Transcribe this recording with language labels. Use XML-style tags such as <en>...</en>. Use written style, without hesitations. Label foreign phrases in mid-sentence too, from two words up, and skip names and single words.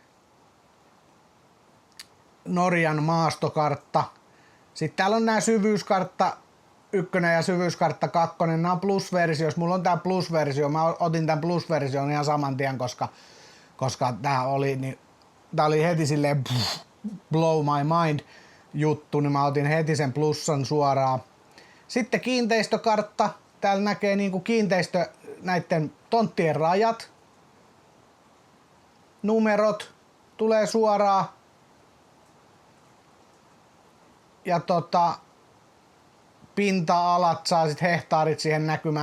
<fi>Norjan maastokartta. Sitten täällä on nämä syvyyskartta 1 ja syvyyskartta 2. Nämä on plusversioissa. Mulla on tää plusversio. Mä otin tämän plusversion ihan saman tien, koska tää oli heti silleen</fi> <en>blow my mind</en> <fi>juttu, niin mä otin heti sen plussan suoraan. Sitten kiinteistökartta. Täällä näkee niinku kiinteistö näiden tonttien rajat. Numerot tulee suoraan. Ja pinta-alat saa sit hehtaarit siihen näkymään.</fi>